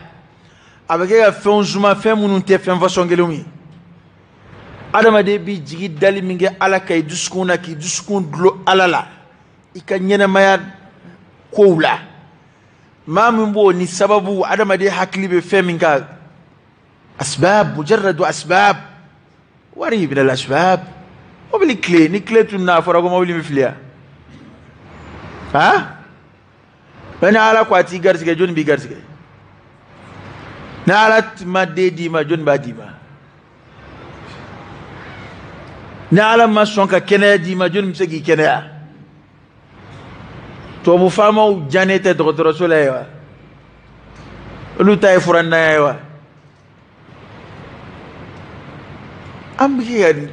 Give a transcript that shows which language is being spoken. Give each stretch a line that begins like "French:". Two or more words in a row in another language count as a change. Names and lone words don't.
Bambara: a bɛ kɛ ka fɛn zuma fɛn minnu tɛ fɛn fasɔn kelenw ye adamaden b'i jigi dali min kɛ ala kan i dusukun na k'i dusukun dulon ala la i ka ɲɛnɛmaya kow la maa min b'o ni sababu adamaden hakili bɛ fɛn min kan
Arabic: أسباب مجرد أسباب
Bambara: wari
Arabic: من الأسباب
Bambara: mobili tile ni tile tun n'a fɔra ko mobili bɛ fili yan mɛ ni ala ko a t'i garisɛgɛ jɔnni b'i garisɛgɛ ni ala ma den d'i ma jɔnni b'a d'i ma ni ala ma sɔn ka kɛnɛya d'i ma jɔnni bɛ se k'i kɛnɛya tubabu faamaw jannen tɛ dɔgɔtɔrɔso la ye wa olu ta ye furannaya ye wa an bɛ kɛ ka